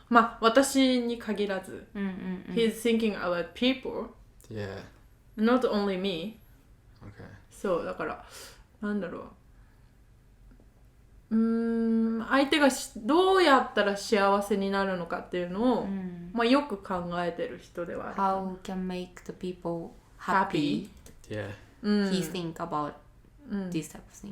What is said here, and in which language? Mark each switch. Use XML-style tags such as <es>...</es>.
<ja>まあ私に限らず、</ja> <en>He's thinking about people, Yeah. not only me. Okay.</en> <ja>そうだからなんだろう。相手がどうやったら幸せになるのかっていうのを、まあよく考えてる人ではある。</ja> <en>How can make the people happy? Yeah. He think about these type of things.</en>